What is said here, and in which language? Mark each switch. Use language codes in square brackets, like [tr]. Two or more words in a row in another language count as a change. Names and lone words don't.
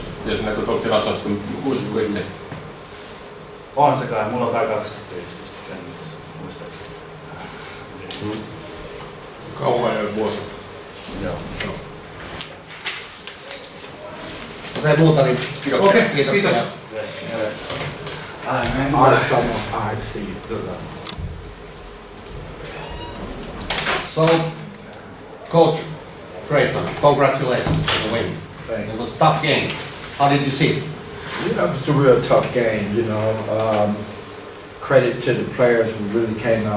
[fi] Jos näkyy tuolla tilastossa, muistatko itse? On se kai, mulla on kai 25 ennätys, muistaakseni. Kauan jo vuosi. Joo. Jos ei muuta, niin Okei, kiitoksia. kiitos. [en] I see. So, Coach Crayton, congratulations on the win. Thanks. It was a tough game. How did you see it? Yeah, it's a real tough game, you know. Credit to the players who really came out.